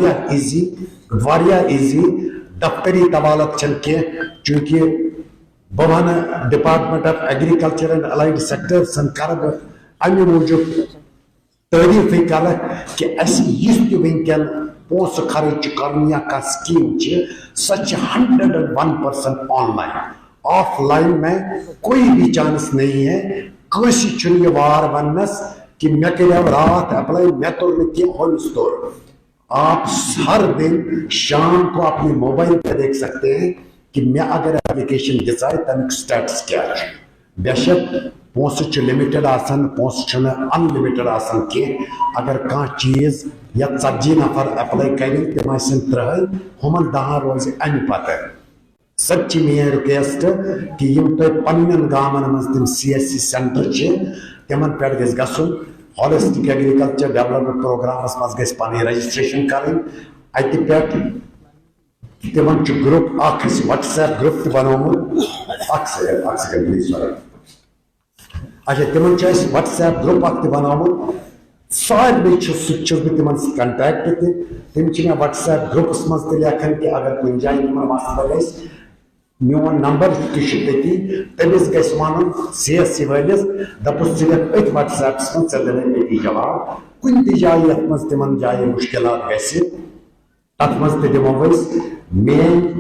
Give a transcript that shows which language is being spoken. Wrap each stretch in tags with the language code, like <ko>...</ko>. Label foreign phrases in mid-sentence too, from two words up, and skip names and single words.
<ks>واریاہ ایزی دفتری طوالت چھنہٕ کینٛہہ چوٗنٛکہِ بہٕ ونہٕ ڈپارٹمنٹ آف ایگریکلچر اینڈ الائڈ سیکٹرسن کرٕ بہٕ امہِ موٗجوٗب تعریٖفٕے کَرٕ کہِ اَسہِ یُس تہِ وٕنکٮ۪ن پونٛسہٕ خرٕچ چھُ کرُن یا کانٛہہ سکیٖم چھِ سۄ چھِ 101%</ks> <en>on line off line</en> <ur>میں کوئی بھی چانس نہیں ہے</ur> <ks>کٲنٛسہِ چھُنہٕ یہِ وار وننس کہ مےٚ کریو رات اپلائی میں توڑ نہٕ کینٛہہ ہوٚمِس توڑ</ks> <ur>آپ ہر دن شام کو اپنے موبائل پہ دیکھ سکتے ہیں کہ میں اگر ایپلیکیشن</ur> <ks>دِژاے تمیُک سٹیٹس کیٛاہ چھُ بے شک پونٛسہٕ چھُ لِمِٹڈ آسان پونٛسہٕ چھُنہٕ انلِمِٹڈ آسان کینٛہہ اگر کانٛہہ چیٖز یا 40 نفر ایپلائی کرن تِم آسن 3 ہُمن 10 روزِ امہِ پتہٕ سۄ تہِ چھِ میٲنۍ رِکویسٹ کہ یِم تۄہہِ پننٮ۪ن گامن منٛز تِم CSC سینٹر چھِ تِمن پٮ۪ٹھ گژھِ گژھُن ہالسٹک ایگریکلچر ڈیولپمنٹ پروگرامس منٛز گژھِ پنٕنۍ رجسٹریشن کرٕنۍ اتہِ پٮ۪ٹھ تِمن چھُ گروپ اکھ اَسہِ وٹس ایپ گروپ تہِ بنومُت اکھ</ks> <en>second please</en> <ks>اچھا تِمن چھُ اَسہِ وٹس ایپ گروپ اکھ تہِ بنومُت سارنٕے چھُس بہٕ تِمن سۭتۍ کنٹیکٹ تہِ تِم چھِ مےٚ وٹس ایپ گروپس منٛز تہِ لیکھان کہِ اگر کُنہِ جایہِ تِمن مسلہٕ گژھِ میون نمبر تہِ چھُ تٔتی تٔمِس گژھِ وَنُن CSC وٲلِس دپُس ژٕ لیکھ أتھۍ وٹس ایپس منٛز ژےٚ دِمے أتی جواب کُنہِ تہِ جایہِ یتھ منٛز تِمن جایہِ مُشکلات گژھِ تتھ منٛز تہِ دِمو أسۍ میٲنۍ</ks>